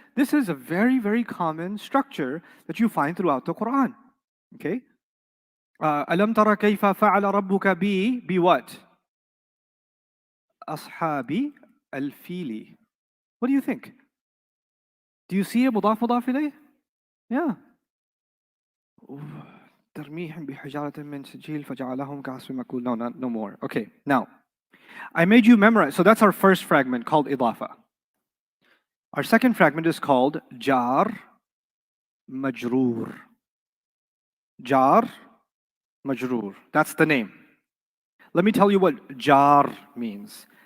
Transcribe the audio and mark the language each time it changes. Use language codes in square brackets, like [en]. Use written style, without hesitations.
[en] This is a very, very common structure that you find throughout the Quran. Okay? [ar] Alam tara kayfa fa'ala rabbuka bi what? Ashabi al-fili. [en] What do you think? Do you see a mudaf mudaf ilayh? Yeah. [ar] ترميهم بحجارة من سجيل فجعلهم كعصف مأكول. [en] No more. Okay, now, I made you memorize. So that's our first fragment called Idhafa. Our second fragment is called Jar Majroor. Jar Majroor. That's the name. Let me tell you what Jar means.